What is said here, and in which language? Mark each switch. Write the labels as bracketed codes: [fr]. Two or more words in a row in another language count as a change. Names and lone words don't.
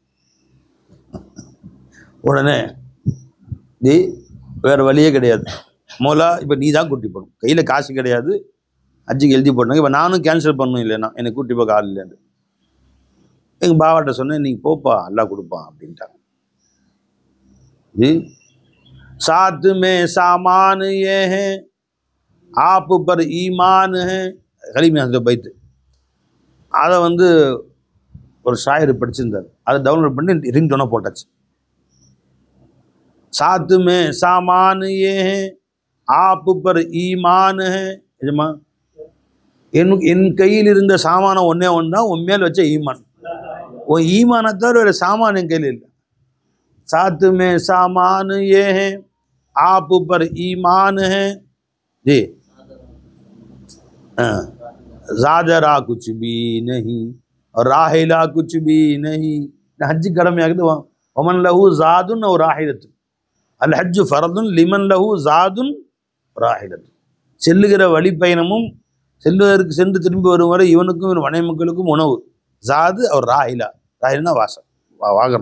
[ta] உடனே வேறு வழியே கிடையாது, மோலா இப்போ நீ தான் கூட்டி போகணும், கையில் காசு கிடையாது, ஹஜ்ஜுக்கு எழுதி போட்டாங்க. இப்போ நானும் கேன்சல் பண்ணணும், இல்லைன்னா என்னை கூட்டி போக ஆள் இல்லைன்னு எங்கள் பாவாட்ட சொன்னேன், நீங்கள் போப்பா அல்லா கொடுப்பான் அப்படின்ட்டாங்க. [hi] जी साथ में सामान ये है, आप पर ईमान है, [ta] கலீம் அந்த பைத்து. அதை வந்து ஒரு ஷாயர் படிச்சிருந்தார், அதை டவுன்லோட் பண்ணி ரிங் டோனாக போட்டாச்சு. [hi] साथ में सामान ये है, आप पर ईमान है. [ta] எஜமா என் கையில் இருந்த சாமானம் ஒன்றே ஒன்று தான், உன் மேல் வச்ச ஈமான். உன் ஈமானை தவிர வேறு சாமான் என் கையில் இல்லை. [hi] साथ में सामान ये है, आप पर ईमान है. जी ज़ादरा कुछ भी नहीं और राहिला कुछ भी नहीं. [ta] हज கடமையாகுது. [ar] ومن له زاد أو راحلة، الحج فرض لمن له زاد وراحلة. [ta] செல்லுகிற வழிப்பயணமும் செல்வதற்கு சென்று திரும்பி வரும் வரை இவனுக்கும் இவன் மனை மக்களுக்கும் உணவு. ஜாது அவர் ராஹிலா, ராஹிலா வாசம், வாகனம்.